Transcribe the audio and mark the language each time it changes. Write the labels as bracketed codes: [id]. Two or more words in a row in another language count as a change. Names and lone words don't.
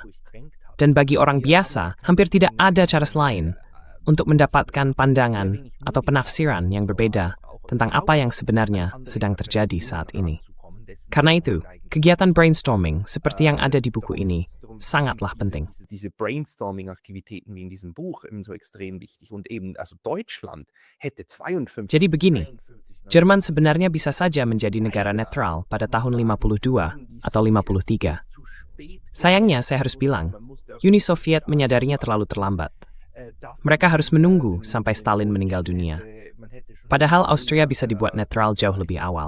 [id] Dan bagi orang biasa, hampir tidak ada cara selain untuk mendapatkan pandangan atau penafsiran yang berbeda tentang apa yang sebenarnya sedang terjadi saat ini. Karena itu, kegiatan brainstorming seperti yang ada di buku ini sangatlah penting. [de] Diese Brainstorming-Aktivitäten wie in diesem Buch ebenso extrem wichtig. Und eben, also Deutschland hätte 52... [id] Jadi begini, Jerman sebenarnya bisa saja menjadi negara netral pada tahun 52 atau 53. Sayangnya, saya harus bilang, Uni Soviet menyadarinya terlalu terlambat. Mereka harus menunggu sampai Stalin meninggal dunia. Padahal Austria bisa dibuat netral jauh lebih awal.